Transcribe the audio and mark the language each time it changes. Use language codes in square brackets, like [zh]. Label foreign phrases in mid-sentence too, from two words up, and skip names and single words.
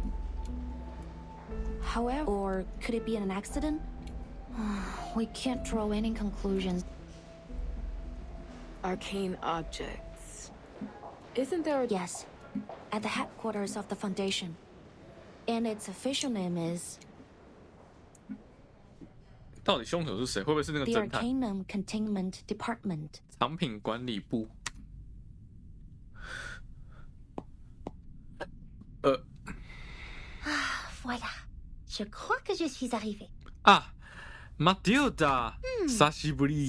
[en] However, or could it be an accident? We can't draw any conclusions. Arcane objects. Isn't there a... Yes, at the headquarters of the Foundation. And its official name is... [zh] 到底凶手是谁？会不会是那个 [en] The [zh] 侦探？ [en] Arcanum Containment Department. [zh] 藏品管理部。 [fr] Voilà. Je crois que je suis arrivée. [ja] Ah, Mathilda, Sashiburi.